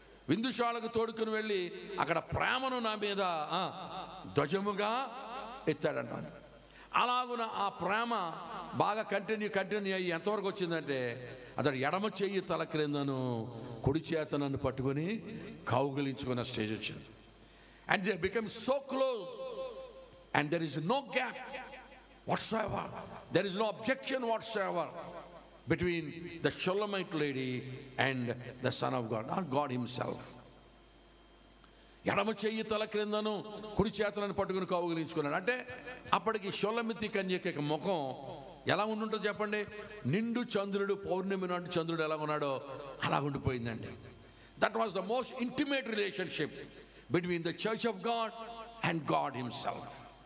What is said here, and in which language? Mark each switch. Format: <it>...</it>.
<te>విందుశాలకు తోడుకొని వెళ్ళి అక్కడ ప్రేమను నా మీద ధ్వజముగా ఎత్తాడంట. అలాగున ఆ ప్రేమ బాగా కంటిన్యూ అయ్యి ఎంతవరకు వచ్చిందంటే అతడు ఎడమ చెయ్యి తల క్రిందను, కుడి చేత నన్ను పట్టుకొని కౌగిలించుకున్న స్టేజ్ వచ్చింది.</te> <en>And they become so close and there is no gap whatsoever, there is no objection whatsoever between the Shulamite lady and the Son of God, or God himself.</en> <te>ఎడమ చెయ్యి తల క్రిందను, కుడి చేతులను పట్టుకుని కౌగిలించుకున్నాడు. అంటే అప్పటికి షోలమితి కన్యక ముఖం ఎలా ఉంటుందో చెప్పండి. నిండు చంద్రుడు, పౌర్ణమి నాటి చంద్రుడు ఎలా ఉన్నాడో అలా ఉండిపోయిందండి.</te> <en>That was the most intimate relationship between the church of God and God himself.</en>